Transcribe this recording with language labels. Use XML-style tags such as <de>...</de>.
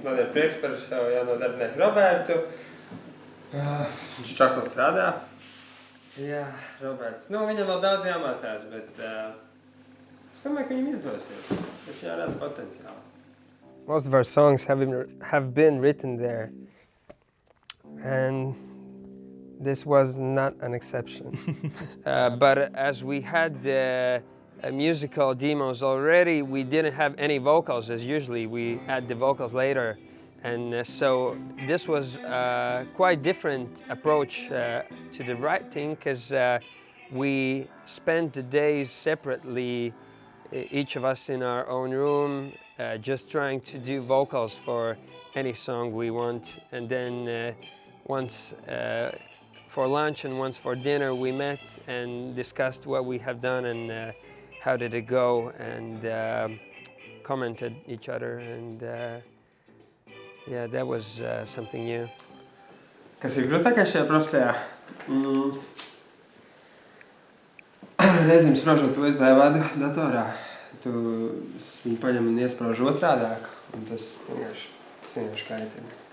<lv>Man ir prieks par savu jauno darbinieku Robertu. Viņš čakli strādā. Jā, Roberts. Nu, viņam vēl daudz jāmācās, bet es domāju, ka viņam izdosies. Es jau redzu potenciālu.</lv> <en>Most of our songs have been written there, and this was not an exception. But as we had the musical demos already, we didn't have any vocals as usually. We add the vocals later. And so this was a quite different approach to the writing because we spent the days separately, each of us in our own room, just trying to do vocals for any song we want. And then once for lunch and once for dinner, we met and discussed what we have done and how did it go, and commented each other. And yeah, that was something new.</en> <lv>Kas ir grūtākais šajā profesijā? Reizēm spraužot USB vadu datorā, tu viņu paņem un iesprauž otrādāk, un tas vienkārši kaitina.</lv>